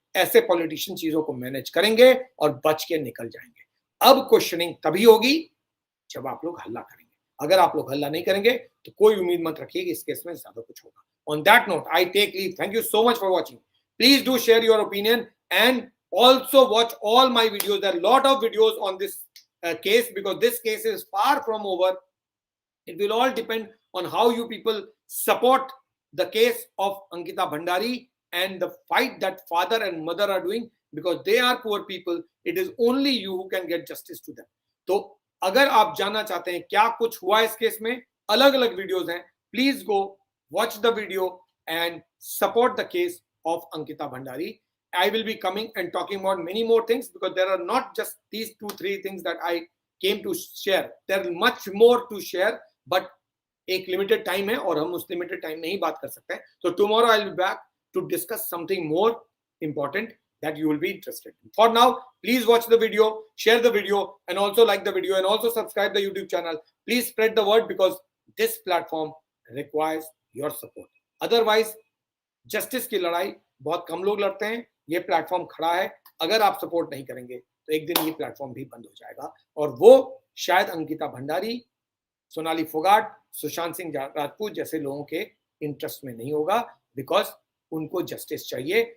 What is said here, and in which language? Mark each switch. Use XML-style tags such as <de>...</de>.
<hi>ऐसे पॉलिटिशियन चीजों को मैनेज करेंगे और बच के निकल जाएंगे। अब क्वेश्चनिंग तभी होगी जब आप लोग हल्ला करेंगे। अगर आप लोग हल्ला नहीं करेंगे तो कोई उम्मीद मत रखिए कि इस केस में ज्यादा कुछ होगा।</hi> <en>On that note, I take leave. Thank you so much for watching. Please do share your opinion and Also watch all my videos. There are a lot of videos on this case, because this case is far from over. It will all depend on how you people support the case of Ankita Bhandari and the fight that father and mother are doing, because they are poor people. It is only you who can get justice to them.</en> <hi>तो अगर आप जानना चाहते हैं क्या कुछ हुआ इस केस में, अलग अलग वीडियोस हैं,</hi> <en>Please go watch the video and support the case of Ankita Bhandari. I will be coming and talking about many more things, because there are not just these 2-3 things that I came to share. There is much more to share, but</en> <hi>एक limited time है और हम उस limited time में ही बात कर सकते हैं.</hi> <en>So tomorrow I'll be back to discuss something more important that you will be interested in. For now, please watch the video, share the video, and also like the video, and also subscribe the YouTube channel. Please spread the word, because this platform requires your support.</en> <hi>Otherwise justice की लड़ाई बहुत कम लोग लड़ते हैं. ये platform खड़ा है, अगर आप सपोर्ट नहीं करेंगे तो एक दिन ये प्लेटफॉर्म भी बंद हो जाएगा, और वो शायद अंकिता भंडारी, सोनाली फोगाट, सुशांत सिंह राजपूत जैसे लोगों के इंटरेस्ट में नहीं होगा, बिकॉज उनको जस्टिस चाहिए.</hi>